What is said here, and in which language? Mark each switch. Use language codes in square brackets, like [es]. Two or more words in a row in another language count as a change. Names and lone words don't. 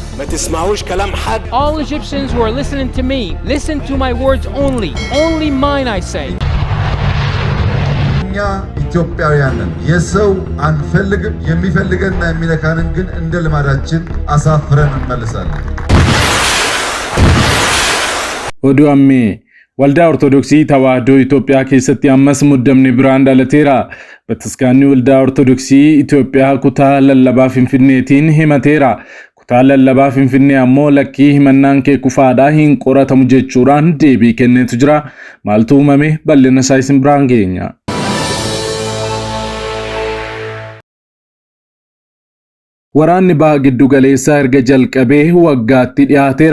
[ar] تسمعوش كلام حد. [en] All Egyptians who are listening to me, listen to my words only. Only mine I say. [am] እኛ ኢትዮጵያውያንን የሰው አንፈልግም የሚፈልገንና የሚነካንን ግን እንደ ልማዳችን አሳፍረን እንመልሳለን። [om] ወዲያሜ ወልዳ ኦርቶዶክሲ ተዋህዶ ኢትዮጵያ keessatti ammas muddamni biraan dhalateera. Bataskaanni waldaa Ortodoksii Itoophiyaa kutaa lallabaa Finfinneetiin himateera. Kutaa lallabaa Finfinnee ammoo lakkii himannaan kee kufaadhaa hin qoratamu jechuudhaan deebii kenneetu jira. Maaltu uumame bal'ina isaa isin biraan geenya. Waraanni baa giddu galeessaa erga jalqabee waggaatti dhiyaateera.